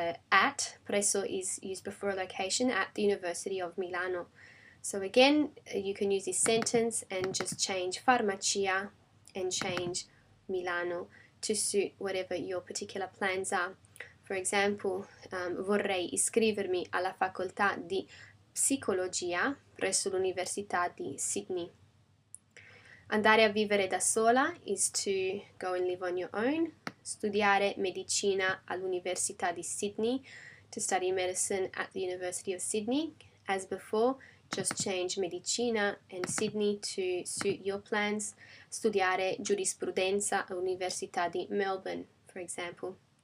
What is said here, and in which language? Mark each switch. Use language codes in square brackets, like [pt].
[en] At, presso is used before a location, at the University of Milano. So again, you can use this sentence and just change farmacia and change Milano to suit whatever your particular plans are. For example, [it] vorrei iscrivermi alla facoltà di psicologia presso l'Università di Sydney. Andare a vivere da sola [en] is to go and live on your own. [it] Studiare medicina all'Università di Sydney, [en] to study medicine at the University of Sydney. As before, just change medicina and Sydney to suit your plans. [it] Studiare giurisprudenza all'Università di Melbourne, [en] for example.